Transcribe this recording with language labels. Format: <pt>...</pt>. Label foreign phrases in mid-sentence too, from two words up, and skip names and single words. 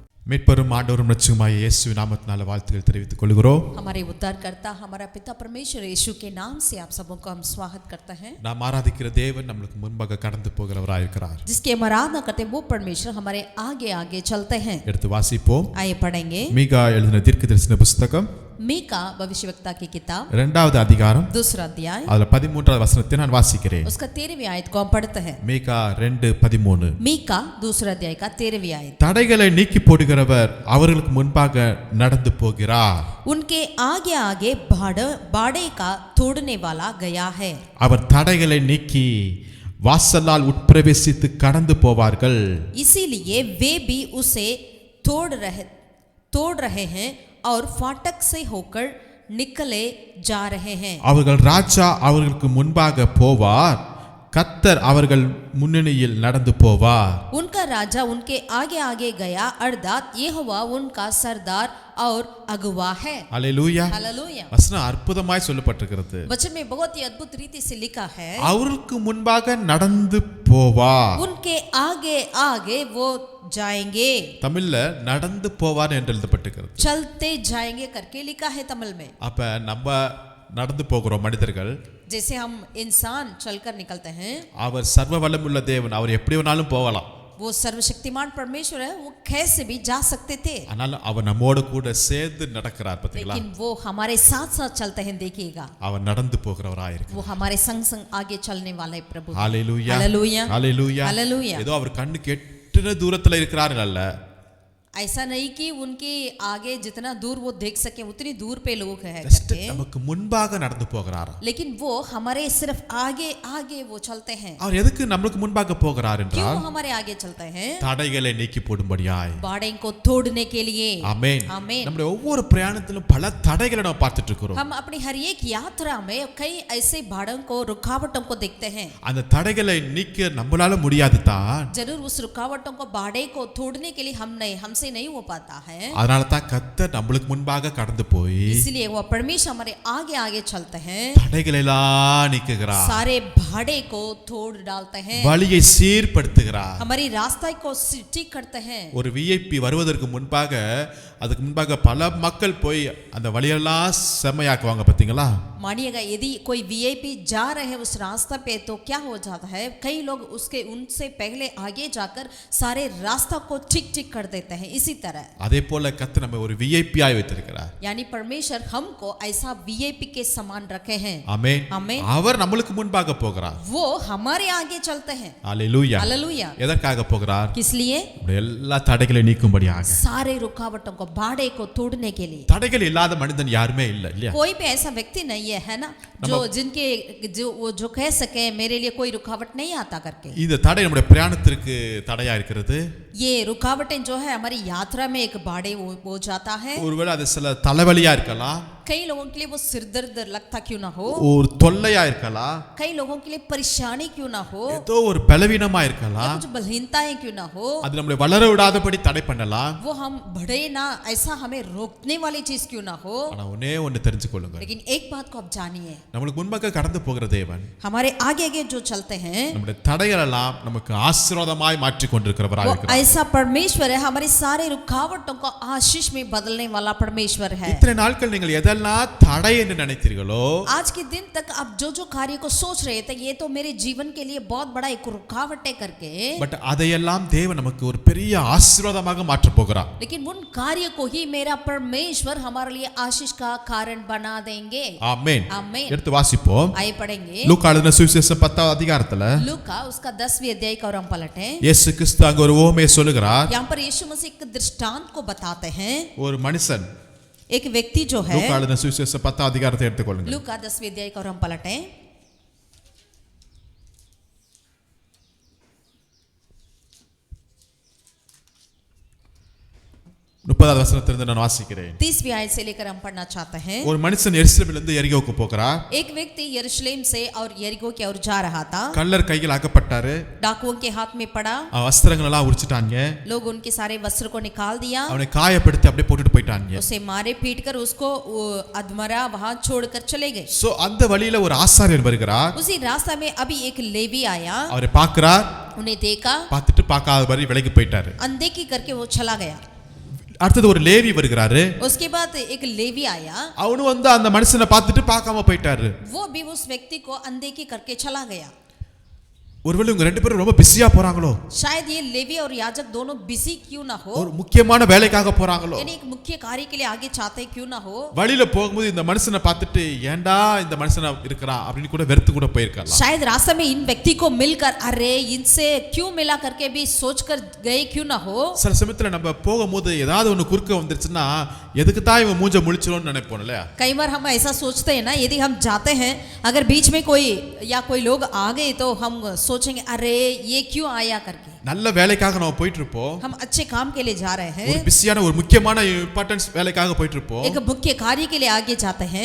<ta>மீட்பரும் ஆண்டவரும் இரட்சகருமாகிய இயேசுவின் நாமத்தினால வாழ்த்துக்கள் தெரிவித்துக் கொள்கிறோம்.</ta> <hi>हमारे उद्धारकर्ता हमारा पिता परमेश्वर यीशु के नाम से आप सबों को हम स्वागत करते हैं.</hi> <ta>நாம் ஆராதிக்கிற தேவன் நம்மளுக்கு முன்பாக கடந்து போகிறவராய் இருக்கிறார்.</ta> <hi>जिसके हम आराधना करते हैं वो परमेश्वर हमारे आगे आगे चलते हैं.</hi> <ta>எடுத்து வாசிப்போம்.</ta> <hi>आइए पढ़ेंगे.</hi> <ta>மீகா எழுதின தீர்க்கதரிசன புத்தகம்</ta> <hi>मीका भविष्यवक्ता की किताब</hi> <ta>2வது அதிகாரம்</ta> <hi>दूसरा अध्याय</hi> <ta>அதுல 13வது வசனத்தை நான் வாசிக்கிறேன்.</ta> <hi>उसका 13वीं आयत को हम पढ़ते हैं.</hi> <ta>மீகா 2:13.</ta> <hi>मीका दूसरा अध्याय का 13वीं आयत.</hi> <ta>தடைகளை நீக்கி போடுகிறவர் அவர்களுக்கு முன்பாக நடந்து போகிறார்.</ta> <hi>उनके आगे आगे बाड़े का तोड़ने वाला गया है.</hi> <ta>அவர் தடைகளை நீக்கி வாசலால் உட்பிரவேசித்து கடந்து போவார்கள்.</ta> <hi>इसीलिए वे भी उसे तोड़ रहे हैं और फाटक से होकर निकले जा रहे हैं.</hi> <ta>அவர்கள் ராஜா அவர்களுக்கு முன்பாக போவார், கர்த்தர் அவர்கள் முன்னணியில் நடந்து போவார்.</ta> <hi>उनका राजा उनके आगे आगे गया अर्थात यहोवा उनका सरदार और अगुवा है.</hi> <ta>அல்லேலூயா.</ta> <hi>हालेलुया.</hi> <ta>வசனம் அற்புதமாய் சொல்லப்பட்டிருக்கிறது.</ta> <hi>वचन में बहुत ही अद्भुत रीति से लिखा है</hi> <ta>அவர்களுக்கு முன்பாக நடந்து போவார்.</ta> <hi>उनके आगे आगे वो जाएंगे.</hi> <ta>தமிழ்ல நடந்து போவார் என்று எழுதப்பட்டிருக்கிறது.</ta> <hi>चलते जाएंगे करके लिखा है तमिल में.</hi> <ta>அப்ப நம்ம நடந்து போகிறோம் மனிதர்கள்.</ta> <hi>जैसे हम इंसान चलकर निकलते हैं,</hi> <ta>அவர் சர்வ வல்லமுள்ள தேவன், அவர் எப்படி வேணாலும் போகலாம்.</ta> <hi>वो सर्वशक्तिमान परमेश्वर है, वो कैसे भी जा सकते थे,</hi> <ta>ஆனால் அவர் நம்மோடு கூட சேர்ந்து நடக்கிறார். பாத்தீங்களா?</ta> <hi>लेकिन वो हमारे साथ साथ चलते हैं. देखिएगा,</hi> <ta>அவர் நடந்து போகிறவராய் இருக்கிறார்.</ta> <hi>वो हमारे संग संग आगे चलने वाले प्रभु.</hi> <ta>ஹalleluya.</ta> <hi>हालेलुया.</hi> <ta>ஹalleluya.</ta> <hi>हालेलुया.</hi> <ta>ஏதோ அவர் கண்ணுக்கு எட்டுன தூரத்துல இருக்கிறார்கள் அல்ல.</ta> <hi>ऐसा नहीं कि उनके आगे जितना दूर वो देख सके उतनी दूर पे लोग हैं</hi> <ta>ஜஸ்ட்</ta> <hi>करके,</hi> <ta>நமக்கு முன்பாக நடந்து போகிறார்.</ta> <hi>लेकिन वो हमारे सिर्फ आगे आगे वो चलते हैं.</hi> <ta>அவர் எதுக்கு நமக்கு முன்பாக போகிறார்</ta> <hi>क्यों</hi> <ta>என்றால்</ta> <hi>हमारे आगे चलते हैं?</hi> <ta>தடைகளை நீக்கி போடும்படியாய்.</ta> <hi>बाड़े को तोड़ने के लिए.</hi> <ta>ஆமென்.</ta> <hi>आमीन.</hi> <ta>நம்முடைய ஒவ்வொரு பிரயாணத்திலும் பல தடைகளை நாம் பார்த்துட்டு இருக்கிறோம்.</ta> <hi>हम अपनी हर एक यात्रा में कई ऐसे बाड़ों को रुकावटों को देखते हैं.</hi> <ta>அந்த தடைகளை நீக்க நம்மளால முடியாது தான்.</ta> <hi>जरूर उस रुकावटों को बाड़े को तोड़ने के लिए हमसे नहीं हो पाता है.</hi> <ta>அதனால தான் கர்த்தர் நம்மளுக்கு முன்பாக கடந்து போய்</ta> <hi>इसलिए वो परमेश्वर हमारे आगे आगे चलते हैं,</hi> <ta>தடைகளை எல்லாம் நீக்குகிறார்.</ta> <hi>सारे बाड़े को तोड़ डालते हैं,</hi> <ta>வழியை சீர்படுத்துகிறார்.</ta> <hi>हमारी रास्ता को ठीक करते हैं.</hi> <ta>ஒரு விஐபி வருவதற்கு முன்பாக அதுக்கு முன்பாக பல மக்கள் போய் அந்த வழியெல்லாம் செம்மையாக்குவாங்க. பாத்தீங்களா?</ta> <hi>मानिएगा, यदि कोई वीआईपी जा रहे हैं उस रास्ता पे तो क्या हो जाता है, कई लोग उनसे पहले आगे जाकर सारे रास्ता को ठीक कर देते हैं. इसी तरह</hi> <ta>அதே போல கர்த்தர் நம்ம ஒரு விஐபி ஆய் வைத்திருக்கிறார்.</ta> <hi>यानी परमेश्वर हमको ऐसा वीआईपी के समान रखे हैं.</hi> <ta>ஆமென்.</ta> <hi>आमीन.</hi> <ta>அவர் நம்மளுக்கு முன்பாக போகிறார்.</ta> <hi>वो हमारे आगे चलते हैं.</hi> <ta>ஹalleluya.</ta> <hi>हालेलुया.</hi> <ta>எதற்காக போகிறார்?</ta> <hi>किस लिए?</hi> <ta>நம்முடைய எல்லா தடைகளை நீக்கும்படியாக.</ta> <hi>सारे रुकावटों को बाड़े को तोड़ने के लिए.</hi> <ta>தடைகள் இல்லாத மனிதன் யாருமே இல்ல, இல்லையா?</ta> <hi>कोई भी ऐसा व्यक्ति नहीं है ना जो कह सके मेरे लिए कोई रुकावट नहीं आता करके.</hi> <ta>இந்த தடை நம்முடைய பிரயாணத்திற்கு தடையா இருக்கிறது.</ta> <hi>ये रुकावटें जो है हमारी यात्रा में एक बाड़े हो जाता है.</hi> <ta>ஒருவேளை அது சில தலைவலியா இருக்கலாம்,</ta> <hi>कई लोगों के लिए वो सिर दर्द लगता क्यों ना हो,</hi> <ta>ஒரு தொல்லையா இருக்கலாம்,</ta> <hi>कई लोगों के लिए परेशानी क्यों ना हो,</hi> <ta>ஏதோ ஒரு பலவீனமா இருக்கலாம்.</ta> <hi>कुछ बलहीनताएं क्यों ना हो,</hi> <ta>அது நம்மளை வளர விடாதபடி தடை பண்ணலாம்.</ta> <hi>वो हम बढ़े ना ऐसा हमें रोकने वाली चीज क्यों ना हो.</hi> <ta>ஆனா ஒண்ணே ஒன்னு தெரிஞ்சுக்கொள்ளுங்க,</ta> <hi>लेकिन एक बात को आप जानिए,</hi> <ta>நம்மளுக்கு முன்பாக கடந்து போகிற தேவன்</ta> <hi>हमारे आगे आगे जो चलते हैं</hi> <ta>நம்முடைய தடைகள் எல்லாம் நமக்கு ஆசீர்வாதமாய் மாற்றி கொண்டிருக்கிறவராய்</ta> <hi>वो</hi> <ta>இருக்கிறார்.</ta> <hi>ऐसा परमेश्वर है, हमारी सारे रुकावटों को आशीष में बदलने वाला परमेश्वर है.</hi> <ta>இத்தனை நாட்கள் நீங்கள் எதெல்லாம் தடை என்று நினைத்தீர்களோ,</ta> <hi>आज के दिन तक आप जो कार्य को सोच रहे थे ये तो मेरे जीवन के लिए बहुत बड़ा एक रुकावट है करके,</hi> <ta>பட் அதையெல்லாம் தேவன் நமக்கு ஒரு பெரிய ஆசீர்வாதமாக மாற்றப் போகிறார்.</ta> <hi>लेकिन उन कार्य को ही मेरा परमेश्वर हमारे लिए आशीष का कारण बना देंगे.</hi> <ta>ஆமென்.</ta> <hi>आमीन.</hi> <ta>எடுத்து வாசிப்போம்.</ta> <hi>आइए पढ़ेंगे</hi> <ta>லூக்கா எழுதின சுவிசேஷம் 10வது அதிகாரத்துல</ta> <hi>लूका उसका 10वीं अध्याय का और हम पलटे.</hi> <ta>இயேசு கிறிஸ்து அங்க ஒரு உவமையை சொல்லுகிறார்.</ta> <hi>यहाँ पर यीशु मसीह एक दृष्टांत को बताते हैं.</hi> <ta>ஒரு மனுஷன்,</ta> <hi>एक व्यक्ति जो है,</hi> <ta>லூக்கா எழுதின சுவிசேஷம் 10வது அதிகாரத்தை எடுத்துக்கொள்ளுங்க.</ta> <hi>लूका 10वीं अध्याय का और हम पलटे.</hi> <ta>30வது வசனத்திலிருந்து நான் வாசிக்கிறேன்.</ta> <hi>30वीं आयत से लेकर हम पढ़ना चाहते हैं.</hi> <ta>ஒரு மனுஷன் எருசலேமிலிருந்து எரிகோவுக்கு போகிறார்.</ta> <hi>एक व्यक्ति यरूशलेम से और यरीहो की ओर जा रहा था.</hi> <ta>கள்ளர் கையில் அகப்பட்டாரு.</ta> <hi>डाकुओं के हाथ में पड़ा.</hi> <ta>வஸ்திரங்கள் எல்லாம் உரிச்சிட்டாங்க.</ta> <hi>लोग उनके सारे वस्त्र को निकाल दिया.</hi> <ta>அவனை காயப்படுத்தி அப்படியே போட்டுட்டு போயிட்டாங்க.</ta> <hi>उसे मारे पीट कर उसको अधमरा वहां छोड़कर चले गए.</hi> <ta>சோ அந்த வழியில ஒரு ஆசாரியர் வருகிறார்.</ta> <hi>उसी रास्ता में अभी एक लेवी आया.</hi> <ta>அவரை பார்க்கிறார்.</ta> <hi>उन्हें देखा,</hi> <ta>பார்த்துட்டு பார்க்காதபடி விலகி போயிட்டாரு.</ta> <hi>अनदेखी करके वो चला गया.</hi> <ta>அடுத்தது ஒரு லேவி வருகிறாரு.</ta> <hi>उसके बाद एक लेवी आया,</hi> <ta>அவனும் வந்து அந்த மனுஷனை பார்த்துட்டு பார்க்காம போயிட்டாரு.</ta> <hi>वो भी उस व्यक्ति को अनदेखी करके चला गया।</hi> <ta>ஒருவேளை இவங்க ரெண்டு பேரும் ரொம்ப பிஸியா போறாங்களோ,</ta> <hi>शायद ये लेवी और याजक दोनों बिजी क्यों ना हो,</hi> <ta>ஒரு முக்கியமான வேலைக்காக போறாங்களோ,</ta> <hi>यानी एक मुख्य कार्य के लिए आगे चाहते क्यों ना हो।</hi> <ta>வழியில போகும்போது இந்த மனுஷனை பார்த்துட்டு ஏன்டா இந்த மனுஷனா இருக்கிறான் அப்படின்னு கூட வெறுத்து கூட போயிருக்கலாம்.</ta> <hi>शायद रास्ते में इन व्यक्ति को मिलकर अरे इनसे क्यों मिला करके भी सोचकर गए क्यों ना हो।</hi> <ta>சில சமயத்துல நம்ம போகும்போது ஏதாவது ஒன்று குறுக்க வந்துருச்சுன்னா எதுக்கு தான் இவன் மூஞ்ச முழிச்சிரோன்னு நினைப்போம் இல்லையா?</ta> <hi>कई बार हम ऐसा सोचते हैं ना, यदि हम जाते हैं अगर बीच में कोई या कोई लोग आ गए तो हम सोचेंगे अरे ये क्यों आया करके।</hi> <ta>நல்ல வேலைக்காக நம்ம போயிட்டு இருப்போம்,</ta> <hi>हम अच्छे काम के लिए जा रहे हैं,</hi> <ta>ஒரு பிஸியான ஒரு முக்கியமான இம்பார்ட்டன்ஸ் வேலைக்காக போயிட்டு இருப்போம்.</ta> <hi>एक मुख्य कार्य के लिए आगे जाते हैं।</hi>